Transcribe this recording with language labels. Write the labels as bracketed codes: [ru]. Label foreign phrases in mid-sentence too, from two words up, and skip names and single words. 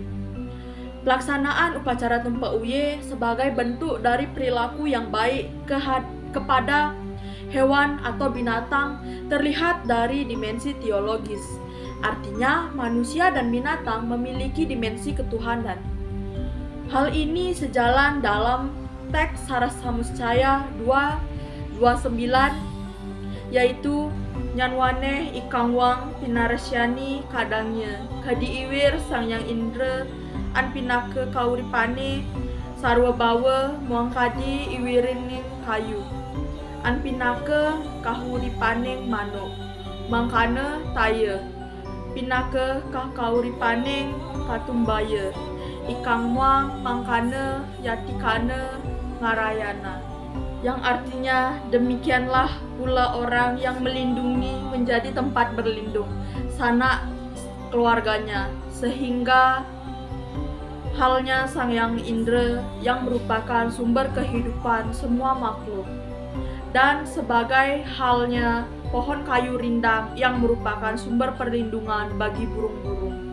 [id] Pelaksanaan upacara Tumpa Uye sebagai bentuk dari perilaku yang baik kepada hewan atau binatang terlihat dari dimensi teologis. Artinya, manusia dan binatang memiliki dimensi ketuhanan. Hal ini sejalan dalam teks Sarasamuscaya 2:29, yaitu [kaw] Nyanwane ikangwang pinarasyani kadangnya kadiiwir sangyang indra an pinake kauripane sarwa bawa muangkadi iwirining kayu an pinake kahuripaning manuk mangkana taya pinake kauripaning katumbaya ikangwang mangkana yatikana ngarayana, [id] yang artinya demikianlah pula orang yang melindungi menjadi tempat berlindung sanak keluarganya, sehingga halnya Sang Yang Indra yang merupakan sumber kehidupan semua makhluk, dan sebagai halnya pohon kayu rindang yang merupakan sumber perlindungan bagi burung-burung.